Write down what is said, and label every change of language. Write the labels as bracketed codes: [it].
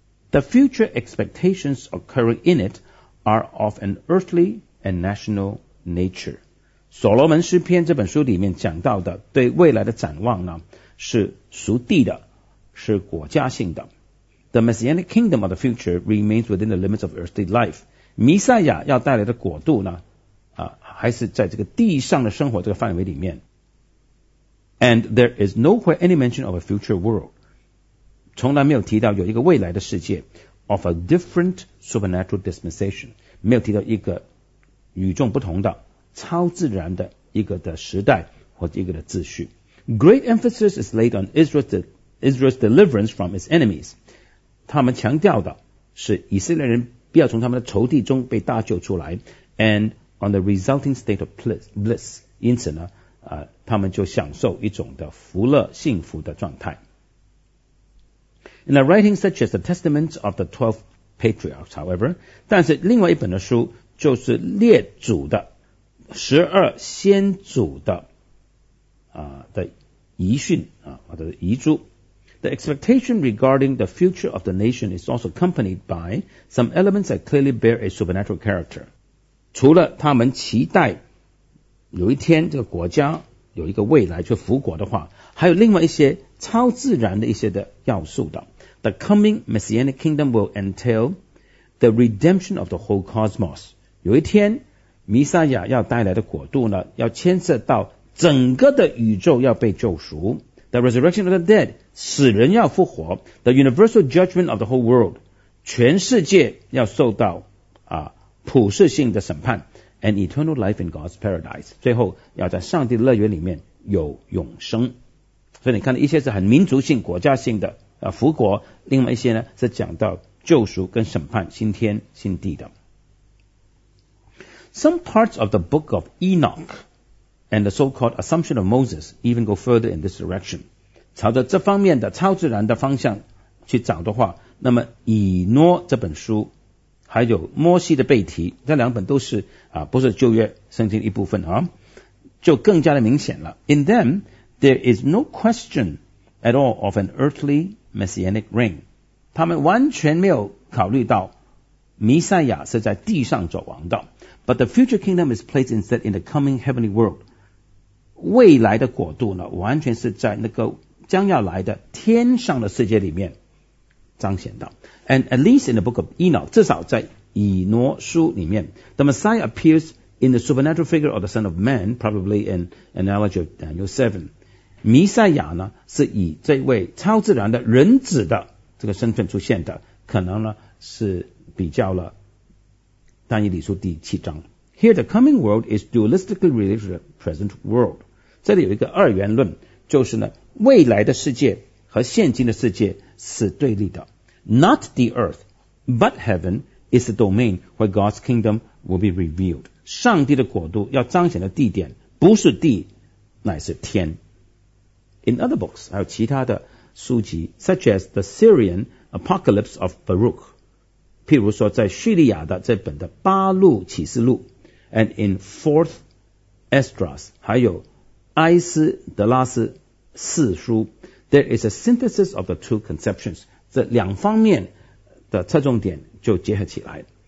[en] The future expectations occurring in it are of an earthly and national nature. [zh] 所罗门诗篇这本书里面讲到的对未来的展望呢，是属地的，是国家性的。 [en] The messianic kingdom of the future remains within the limits of earthly life. [zh] 弥赛亚要带来的国度呢还是在这个地上的生活这个范围里面。 [en] And there is nowhere any mention of a future world. [zh] 从来没有提到有一个未来的世界 [en] of a different supernatural dispensation. [zh] 没有提到一个与众不同的超自然的一个的时代或者一个的秩序。 [en] Great emphasis is laid on Israel's deliverance from its enemies. [zh] 他们强调的是以色列人必要从他们的仇敌中被搭救出来 [en] andon the resulting state of bliss. [zh] 因此呢他们就享受一种的福乐幸福的状态。 [en] In a writing such as the Testament of the 12 patriarchs, however. [zh] 但是另外一本的书就是列祖的十二先祖的的遗训或者遗嘱。 [en] The expectation regarding the future of the nation is also accompanied by some elements that clearly bear a supernatural character. [zh] 除了他们期待有一天这个国家有一个未来去复国的话，还有另外一些超自然的一些的要素的。 [en] The coming messianic kingdom will entail the redemption of the whole cosmos. [zh] 有一天弥撒亚要带来的国度呢，要牵涉到整个的宇宙要被救赎。 [en] The resurrection of the dead, [zh] 死人要复活。 [en] The universal judgment of the whole world, [zh] 全世界要受到普世性的审判。 [en] An eternal life in God's paradise, [zh] 最后要在上帝的乐园里面有永生。所以你看一些是很民族性国家性的复国，另外一些呢是讲到救赎跟审判新天新地的。 [en] Some parts of the book of Enoch and the so-called assumption of Moses even go further in this direction. [zh] 朝着这方面的超自然的方向去找的话，那么以诺这本书还有摩西的背题，这两本都是不是旧约圣经的一部分就更加的明显了。 [en] In them, there is no question at all of an earthly messianic reign. [zh] 他们完全没有考虑到弥赛亚是在地上做王的。 [en] But the future kingdom is placed instead in the coming heavenly world. [zh] 未来的国度呢，完全是在那个将要来的天上的世界里面彰显的。 [en] And at least in the book of Enoch, [zh] 至少在以诺书里面 [en] ,the Messiah appears in the supernatural figure of the Son of Man, probably in analogy of Daniel 7. [zh] 弥赛亚呢是以这位超自然的人子的这个身份出现的，可能呢是比较了但以理书第七章。 [en] Here the coming world is dualistically related to the present world. [zh] 这里有一个二元论，就是呢未来的世界和现今的世界是对立的。 [en] Not the earth, but heaven is the domain where God's kingdom will be revealed. [zh] 上帝的国度要彰显的地点不是地，乃是天。 [en] In other books, [zh] 还有其他的书籍 [en] ,such as the Syrian Apocalypse of Baruch, [zh] 譬如说在叙利亚的这本的巴路启示录 [en] ,and in 4th Esdras, [zh] 还有埃斯德拉斯四书 [en] ,there is a synthesis of the two conceptions, [zh] 这两方面的侧重点就结合起来。